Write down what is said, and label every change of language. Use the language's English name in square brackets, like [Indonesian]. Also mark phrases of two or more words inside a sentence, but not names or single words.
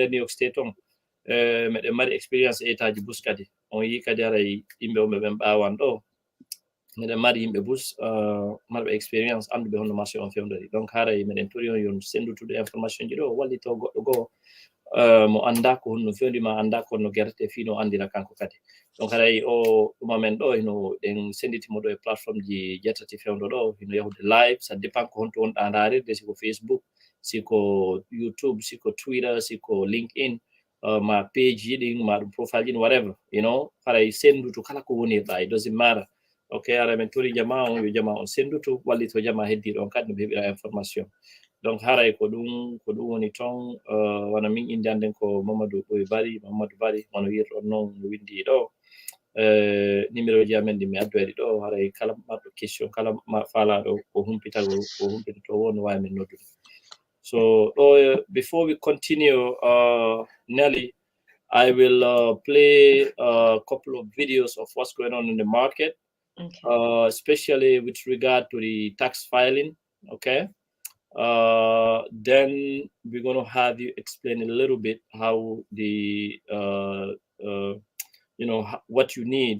[Fula] nder New York State on meɗen mari expérience etaji bus kadi on yi kadi haray yimɓe on ɓe ɓawan ɗo meɗen mari yimɓe bus marɓe expérience anduɓe honno marché on fewndori donc haray meɗen tori on yon sendutude information ji ɗo wallito goɗɗo goho mo anda ko honno fewndima anda ko honno guerte fino andira kanko kadi donc haray o ɗuma men ɗo hino ɗen senditimo ɗo e plateforme ji jettati fewndo ɗo hino yahude live [French] ça dépend [Fula] ko honto wonɗa ndarirde siko Facebook siko YouTube siko Twitter siko LinkedIn ma page yiɗin ma ɗum profile ɗin whatever haray sendutu kala ko wonirɗa [English] it doesn't matter ok [Fula] ara men tori jama on yo jama on sendutu wallito jama heddi ɗon kadi no ɓe heɓira information donc haray ko ɗum woni toon wana min inde anden ko Mamadou Bari wono wirɗon noon no windi ɗo numéro ji amen ɗi mi addoyɗi ɗo haray kala marɗo question kala faalaɗo ko humpitoto wo no wawi men noddude so [English] before we continue Nelly, I will play a couple of videos of what's going on in the market. Okay. Especially with regard to the tax filing, okay? Then we're going to have you explain a little bit how the, what you need.